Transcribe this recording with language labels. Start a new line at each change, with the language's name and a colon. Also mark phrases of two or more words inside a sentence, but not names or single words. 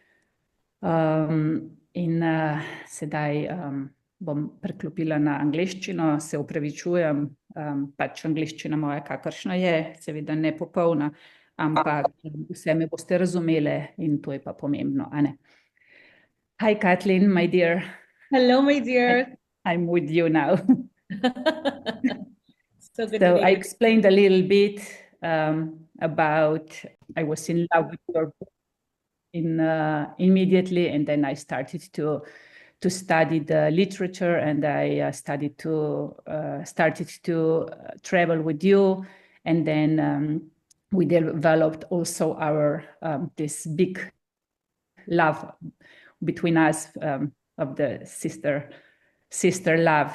Slovenian: In sedaj bom preklopila na angleščino, se opravičujem, pač angleščina moja kakršna je, seveda ne popolna, ampak vse me boste razumeli in to je pa pomembno, a ne?
English: Hi, Kathleen, my dear. Hello, my dear. I'm with you now. So good So to I be explained a little bit about I was in love with your book immediately, and then I started to study the literature, and I started to travel with you, and then we developed also our this big love between us of the sister love.